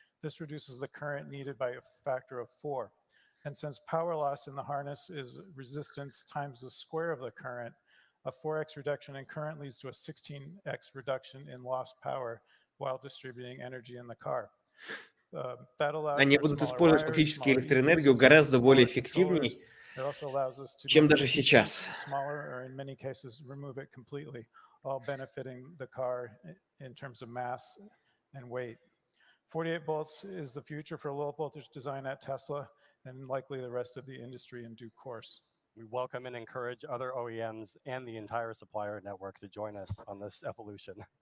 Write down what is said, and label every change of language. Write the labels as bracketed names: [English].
[English] This reduces the current needed by a factor of 4. And since power loss in the harness is resistance times the square of the current, a 4x reduction in current leads to a 16x reduction in lost power while distributing energy in the car. [Russian] Они будут использовать фактически электроэнергию гораздо более эффективнее, чем даже сейчас. [English] Smaller, or in many cases, remove it completely, all benefiting the car in terms of mass and weight. 48 volts is the future for low voltage design at Tesla and likely the rest of the industry in due course. We welcome and encourage other OEMs and the entire supplier network to join us on this evolution.